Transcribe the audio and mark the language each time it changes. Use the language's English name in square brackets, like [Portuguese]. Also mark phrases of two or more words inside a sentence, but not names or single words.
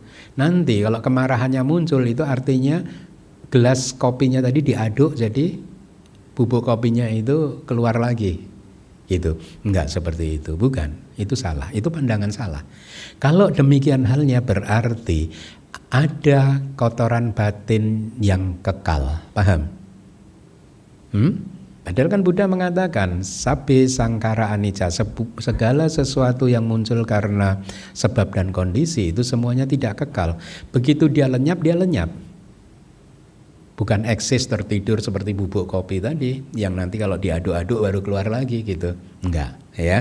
[Indonesian] Nanti kalau kemarahannya muncul itu artinya gelas kopinya tadi diaduk jadi bubuk kopinya itu keluar lagi. Gitu. Enggak seperti itu, bukan. Itu salah, itu pandangan salah. Kalau demikian halnya berarti ada kotoran batin yang kekal. Paham? Padahal kan Buddha mengatakan [Pali] sabbe sangkara anicca, [Indonesian] segala sesuatu yang muncul karena sebab dan kondisi itu semuanya tidak kekal. Begitu dia lenyap, dia lenyap. Bukan eksis tertidur seperti bubuk kopi tadi yang nanti kalau diaduk-aduk baru keluar lagi gitu. Enggak, ya.